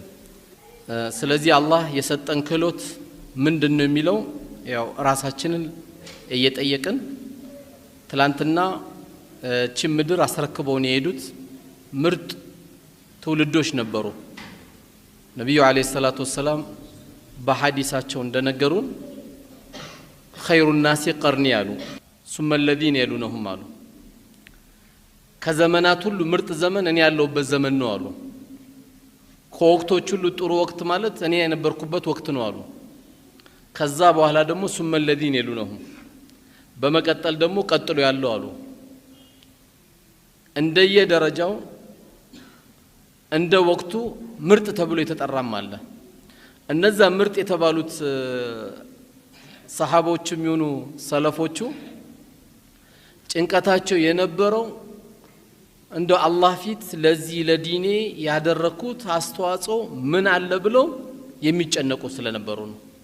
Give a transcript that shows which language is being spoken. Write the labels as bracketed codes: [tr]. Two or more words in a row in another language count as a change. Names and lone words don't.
[am] ስለዚህ አላህ የሰጠን ክህሎት ምንድነው የሚለው ያው ራሳችንን እየጠየቅን ትላንትና ቺም ምድር አስረክበውን የሄዱት ምርጥ ትውልዶች ነበሩ። ነብዩ [ar] عليه الصلاة والسلام [am] በሐዲሳቸው እንደነገሩን [ar] خير الناس قرني [am] ያሉ [ar] ثم الذين يلونهم [am] አሉ። ከዘመናት ሁሉ ምርጥ ዘመን እኔ ያለሁበት ዘመን ነው አሉ። ከወቅቶች ሁሉ ጥሩ ወቅት ማለት እኔ የነበርኩበት ወቅት ነው አሉ። ከዛ በኋላ ደግሞ [ar] ثم الذين يلونهم [am] በመቀጠል ደግሞ ቀጥሎ ያለው አሉ። እንደየ ደረጃው እንደ ወቅቱ ምርጥ ተብሎ የተጠራም አለ። እነዛ ምርጥ የተባሉት ሰሃቦችም ይሁኑ ሰለፎቹ ጭንቀታቸው የነበረው እንደ አላህ ፊት ለዚህ ለዲኔ ያደረኩት አስተዋጽኦ ምን አለ ብለው የሚጨነቁ ስለነበሩ ነው።